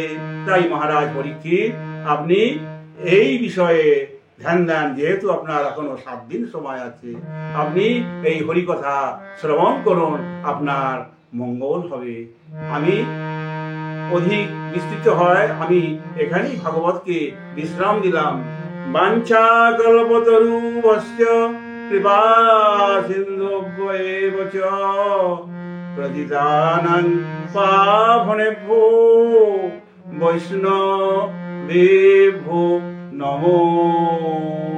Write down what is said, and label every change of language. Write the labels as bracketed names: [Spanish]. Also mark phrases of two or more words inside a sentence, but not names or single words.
[Bangla] তাই মহারাজ পরীক্ষিত, আপনি এই বিষয়ে ধ্যান দেন, যেহেতু আপনার এখনো 7 দিন সময় আছে, আপনি এই হরিকথা শ্রবণ করুন, আপনার মঙ্গল হবে। আমি অধিক বিস্তৃত হয়, আমি এখানেই ভাগবতকে বিশ্রাম দিলাম। [Sanskrit] বাঞ্ছা কল্পতরুভ্যশ্চ কৃপা সিন্ধুভ্যেব চ প্রতিদানং পাবনেভ্যো বৈষ্ণবেভ্যো নমো।